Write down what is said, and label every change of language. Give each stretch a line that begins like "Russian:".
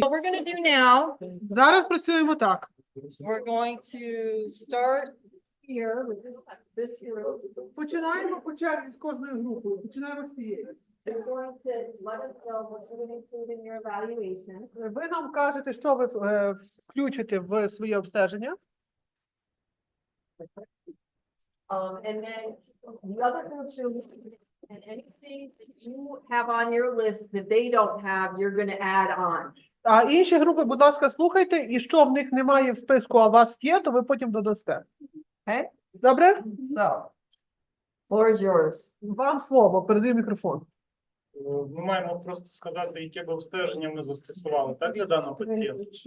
English: What we're going to do now,
Ukrainian: Зараз працюємо так.
English: we're going to start here with this here.
Ukrainian: Починаємо по черзі з кожною групою. Починаємо з цієї.
English: You're going to let us know what you're going to include in your evaluation.
Ukrainian: Ви нам кажете, що ви включите в своє обстеження.
English: And then the other groups are, and anything that you have on your list that they don't have, you're going to add on.
Ukrainian: А інші групи, будь ласка, слухайте, і що в них немає в списку, а у вас є, то ви потім додасте.
English: Okay?
Ukrainian: Добре?
English: So, floor is yours.
Ukrainian: Вам слово, передаю мікрофон. Ми маємо просто сказати, яке б обстеження ми застосували, так, для даного пацієнта?